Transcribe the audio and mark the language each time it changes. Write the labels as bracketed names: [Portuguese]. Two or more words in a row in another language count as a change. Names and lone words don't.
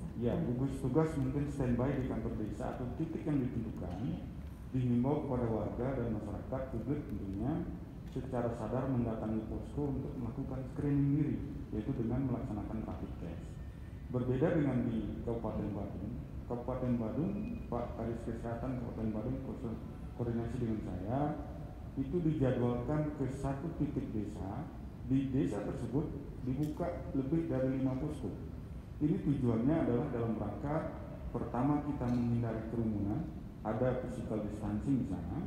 [Indonesian] Ya, gugus tugas mungkin standby di kantor desa atau titik yang ditentukan, dihimbau kepada warga dan masyarakat publik tentunya secara sadar mendatangi posko untuk melakukan screening diri, yaitu dengan melaksanakan rapid test. Berbeda dengan di Kabupaten Badung. Kabupaten Badung, Pak Kadis Kesehatan Kabupaten Badung koordinasi dengan saya, itu dijadwalkan ke satu titik desa. Di desa tersebut dibuka lebih dari 5 posko. Ini tujuannya adalah dalam rangka pertama kita menghindari kerumunan, ada [English] physical distancing [Indonesian] di sana.